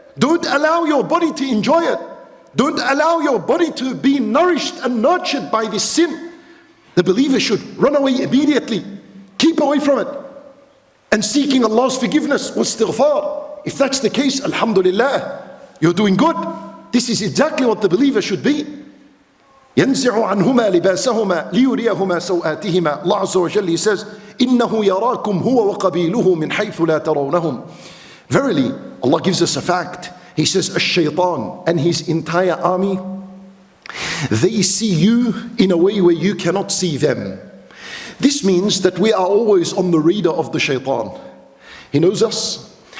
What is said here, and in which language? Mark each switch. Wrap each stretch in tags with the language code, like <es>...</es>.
<en>Don't allow your body to enjoy it. Don't allow your body to be nourished and nurtured by this sin. The believer should run away immediately. Keep away from it. And seeking Allah's forgiveness was istighfar. If that's the case, alhamdulillah, you're doing good. This is exactly what the believer should be.</en> <ar>يَنْزِعُ عَنْهُمَا لِبَاسَهُمَا لِيُرِيَهُمَا سَوْآتِهِمَا Allah Azza wa Jalla says, إِنَّهُ يَرَاكُمْ هُوَ وَقَبِيلُهُ مِنْ حَيْثُ لَا تَرَوْنَهُمْ.</ar> <en>Verily, Allah gives us a fact. He says, Ash-Shaytan and his entire army, they see you in a way where you cannot see them. This means that we are always on the radar of the shaitan. He knows us.</en>